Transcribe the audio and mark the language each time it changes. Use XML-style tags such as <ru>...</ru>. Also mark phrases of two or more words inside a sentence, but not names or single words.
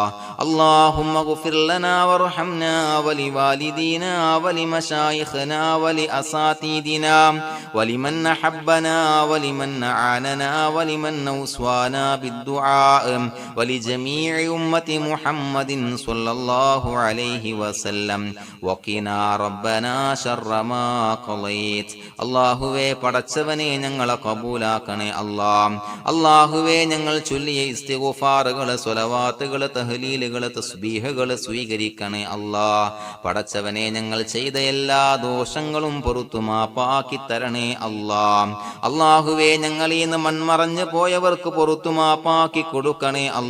<ar>اللهم اغفر لنا وارحمنا ولوالدينا ولمشايخنا ولأساتذتنا ولمن أحبنا ولمن أعاننا ولمن أوصانا بالدعاء ولجميع أمة محمد صلى الله عليه وسلم وقنا ربنا شر ما قضيت</ar> <ml>അള്ളാഹുവേ പടച്ചവനെ ഞങ്ങളെ കബൂലാക്കണേ അള്ളാഹുവേ ഞങ്ങൾ ചൊല്ലിയ ഇസ്തിഗ്ഫാറുകള് സ്വലവാത്തുകള് തഹ്ലീലുകള് തസ്ബീഹുകള് സ്വീകരിക്കണേ പടച്ചവനെ ഞങ്ങൾ ചെയ്ത എല്ലാ ദോഷങ്ങളും പുറത്തു മാപ്പാക്കി തരണേ അള്ളാഹുവേ ഞങ്ങളീന്ന് മൺമറഞ്ഞു പോയവർക്ക് പുറത്തു മാപ്പാക്കി കൊടുക്കണേ</ml>